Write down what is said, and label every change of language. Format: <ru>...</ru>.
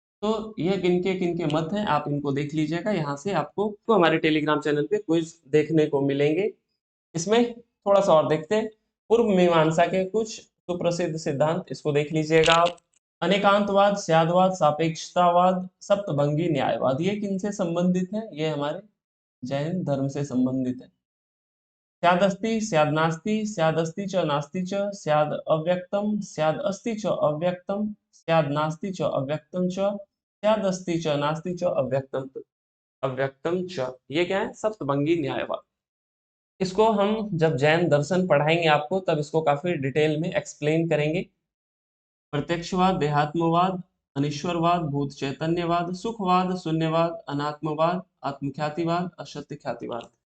<hi>तो ये किनके किनके मत हैं, आप इनको देख लीजिएगा। यहाँ से आपको तो हमारे टेलीग्राम चैनल पे क्विज देखने को मिलेंगे। इसमें थोड़ा सा और देखते हैं। पूर्व मीमांसा के कुछ सुप्रसिद्ध सिद्धांत, इसको देख लीजिएगा आप। अनेकांतवाद, स्यादवाद, सापेक्षतावाद, सप्तभंगी न्यायवाद, ये किनसे संबंधित है, ये हमारे जैन धर्म से संबंधित है।</hi> <sa>स्यादस्ति, स्यादनास्ति, स्यादस्ति च नास्ति च, स्याद अव्यक्तम, स्याद अस्ति च अव्यक्तम, स्याद नास्ति च अव्यक्तम च, स्यादस्ति च नास्ति च अव्यक्तम, अव्यक्तम च।</sa> <hi>ये क्या है, सप्तभंगी न्यायवाद। इसको हम जब जैन दर्शन पढ़ाएंगे आपको, तब इसको काफी डिटेल में एक्सप्लेन करेंगे। प्रत्यक्षवाद, देहात्मवाद, अनीश्वरवाद, भूत चैतन्यवाद, सुखवाद, शून्यवाद, अनात्मवाद, आत्मख्यातिवाद, असत्य ख्यातिवाद।</hi>